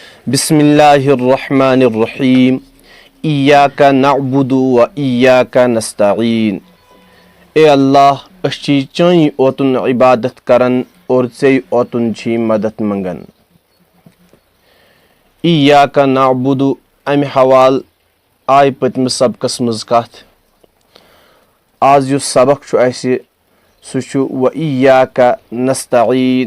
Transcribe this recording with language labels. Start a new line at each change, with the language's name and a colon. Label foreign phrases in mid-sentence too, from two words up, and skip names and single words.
Arabic: بسم اللہ الرحمن الرحیم ایاک نعبد و ایاک نستعین.
Kashmiri: اے اللہ أسۍ چھِ چٲنی اوتُن عبادت کران اور ژے اوتُن چھی مدد منگان.
Arabic: ایاک نعبد
Kashmiri: امہِ حوالہٕ آیہِ پٔتمِس سبقس منٛز کتھ. آز یُس سبق چھُ اسہِ سُہ چھُ
Arabic: و ایاک نستعین.